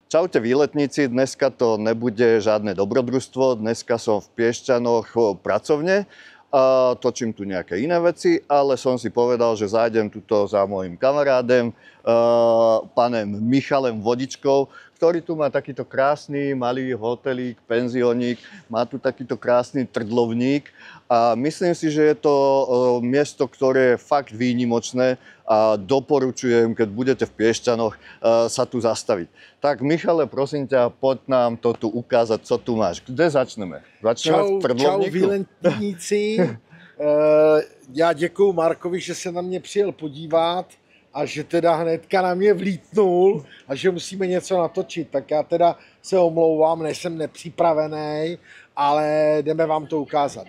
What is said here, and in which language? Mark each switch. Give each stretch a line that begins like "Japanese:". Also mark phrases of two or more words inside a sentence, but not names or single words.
Slovak: Čaute výletníci, dneska to nebude žiadne dobrodružstvo, dneska som v Piešťanoch pracovne a točím tu nejaké iné veci, ale som si povedal, že zájdem tuto za mojim kamarádem, pánem Michalem Vodičkou, ktorý tu má takýto krásny malý hotelík, penziónik, má tu takýto krásny trdlovník a myslím si, že je to miesto, ktoré je fakt výnimočné a doporučujem, keď budete v Piešťanoch, sa tu zastaviť. Tak Michale, prosím ťa, poď nám to tu ukázať,
Czech: co tu máš. Kde začneme? Začneme v trdlovníku? Čau výletníci. Já děkuju Markovi, že se na mě přijel podívat a že teda hnedka na mě vlítnul a že musíme něco natočit. Tak já teda se omlouvám, nejsem nepřipravený, ale jdeme vám to ukázat.